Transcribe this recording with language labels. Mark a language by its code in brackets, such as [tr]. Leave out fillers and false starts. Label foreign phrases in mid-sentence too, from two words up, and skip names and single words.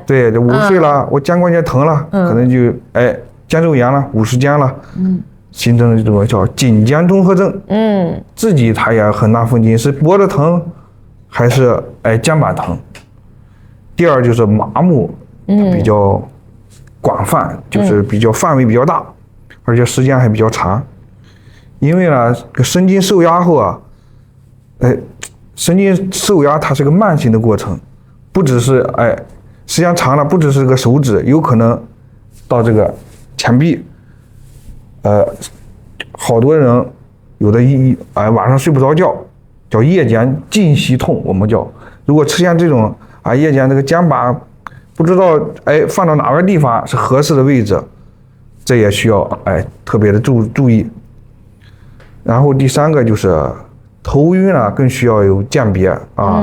[zh] 對，这50歲了，我肩關節疼了，可能就肩周炎了，50肩了，形成了這種叫頸肩綜合症。自己他也很難分清是脖子疼還是肩膀疼。第二就是麻木，比較廣泛，就是比較範圍比較大，而且時間還比較長。因為呢，神經受壓後啊，神經受壓它是個慢性的過程，不只是时间长了，不只是这個手指，有可能到這個前臂。好多人有的晚上睡不着覺，叫夜間靜息痛，我們叫。如果出現這種夜間這個肩膀不知道放到哪個地方是合適的位置，這也需要特別的注意。然後第3個就是頭暈啊，更需要有鑑別啊。